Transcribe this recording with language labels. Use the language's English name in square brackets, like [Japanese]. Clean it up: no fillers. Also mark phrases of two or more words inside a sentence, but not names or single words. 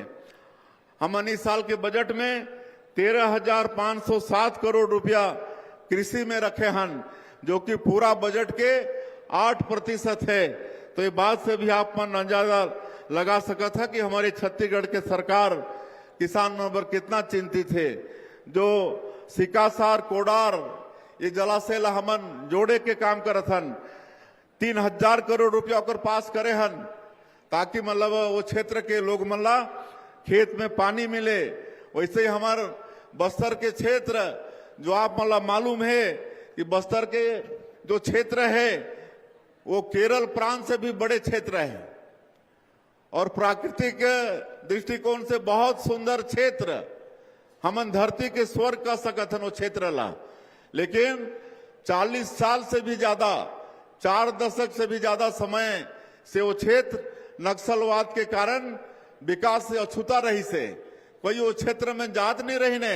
[Chhattisgarhi] हमन इस साल के बजट में 13,507 करोड़ रुपया कृषि में रखे हन, जो कि पूरा बजट के 8% है। तो ये बात से भी आप मन अंदाजा लगा सकत है कि हमारे छत्तीसगढ़ के सरकार किसानों पर कितना चिंतित है। जो सिकासार कोडार ये जलाशय ला हमन जोड़े के काम करत हन, 3,000 करोड़ रुपया ओकर पास करे हन, ताकि मतलब वो क्षेत्र के लोग मन ला खेत में पानी मिले। वैसे ही हमारे बस्तर के क्षेत्र जो आप मतलब मालूम है कि बस्तर के जो क्षेत्र है वो केरल प्रांत से भी बड़े क्षेत्र है और प्राकृतिक दृष्टिकोण से बहुत सुंदर क्षेत्र। हमन धरती के स्वर्ग कह सकत हन वो क्षेत्र ला, लेकिन 40 साल से भी ज्यादा, 4 दशक से भी ज्यादा समय से वो क्षेत्र नक्सलवाद के कारण विकास से अछूता रही से कोई वो क्षेत्र में जात नहीं रही ने।